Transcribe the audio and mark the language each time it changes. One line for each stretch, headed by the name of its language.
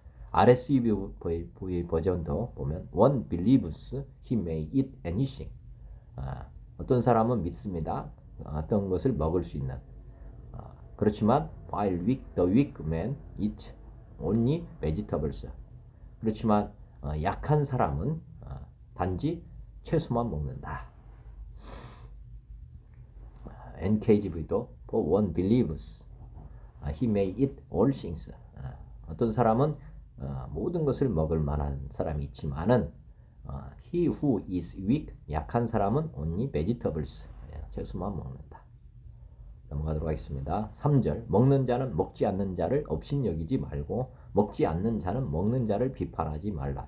English: RSV
Korean: 버전도 보면
English: One believes he may eat anything.
Korean: 어떤 사람은 믿습니다. 어떤 것을 먹을 수 있는. 그렇지만
English: while the weak man eat only vegetables.
Korean: 그렇지만 약한 사람은 단지 채소만 먹는다.
English: NKJV도 for one believes he may eat all things.
Korean: 어떤 사람은 모든 것을 먹을 만한 사람이 있지만은
English: he who is weak
Korean: 약한 사람은
English: only vegetables
Korean: 채소만 먹는다. 넘어가도록 하겠습니다. 3절 먹는 자는 먹지 않는 자를 업신여기지 말고 먹지 않는 자는 먹는 자를 비판하지 말라.